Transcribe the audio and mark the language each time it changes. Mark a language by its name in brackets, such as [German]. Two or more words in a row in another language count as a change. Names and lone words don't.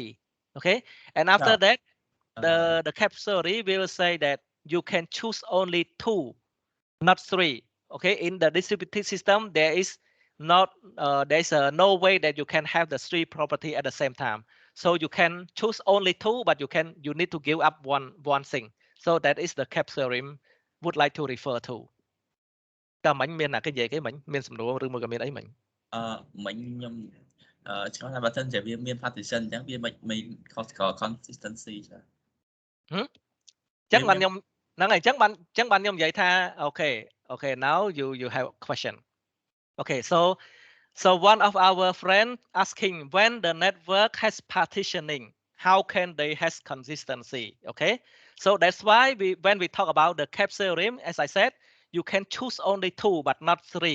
[English] Okay, and after that the cap theory will say that you can choose only 2, not 3. Okay, in the distributed system there is not there's no way that you can have the three property at the same time. So you can choose only two, but you need to give up one thing. So that is the Kepler theorem would like to refer to. [Khmer] តើមិញមានណាគេនិយាយគេមិញមានសំណួរឬមួយក៏មានអីមិញ មិញខ្ញុំឆ្ងល់ថាបើសិនជាវាមាន partition អញ្ចឹងវាមិនខុសស្គាល់ consistency ចាអញ្ចឹង បានខ្ញុំហ្នឹងហើយអញ្ចឹងបានខ្ញុំនិយាយថា [English] okay now you have a question. Okay, so one of our friends asking when the network has partitioning, how can they has consistency? Okay, so that's why when we talk about the Kepler theorem, as I said, you can choose only two but not three.